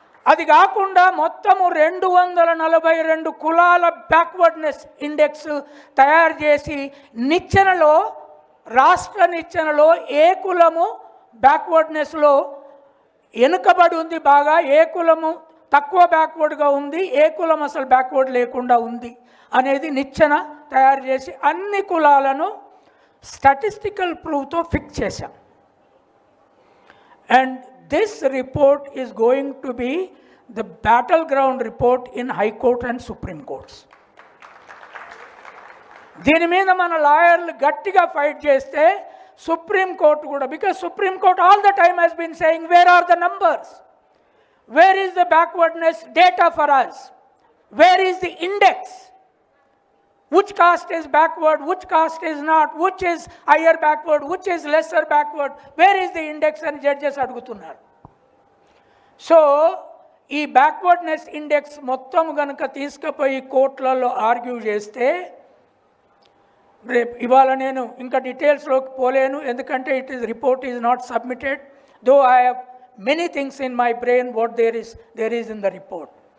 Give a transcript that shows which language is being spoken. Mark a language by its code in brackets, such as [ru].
[te] అది కాకుండా మొత్తము 242 కులాల బ్యాక్వర్డ్నెస్ ఇండెక్స్ తయారు చేసి నిచ్చెనలో, రాష్ట్ర నిచ్చెనలో ఏ కులము బ్యాక్వర్డ్నెస్లో వెనుకబడి ఉంది బాగా, ఏ కులము తక్కువ బ్యాక్వర్డ్గా ఉంది, ఏ కులం అసలు బ్యాక్వర్డ్ లేకుండా ఉంది అనేది నిచ్చెన తయారు చేసి అన్ని కులాలను స్టాటిస్టికల్ ప్రూఫ్తో ఫిక్స్ చేశాం. [en] And this report is going to be the battleground report in High Court and Supreme Courts. [te] దీని మీద మన లాయర్లు గట్టిగా ఫైట్ చేస్తే సుప్రీం కోర్టు కూడా, [en] because Supreme Court all the time has been saying where are the numbers, where is the backwardness data for us, where is the index, which caste is backward, which caste is not, which is higher backward, which is lesser backward, where is the index [te] అని judges అడుగుతున్నారు. So ఈ backwardness index మొత్తం కనుక తీసుకుపోయి కోర్టులలో argue చేస్తే, రేపు ఇవాళ నేను ఇంకా డీటెయిల్స్లోకి పోలేను, ఎందుకంటే [en] Report is not submitted, though I have many things in my brain what there is in the report.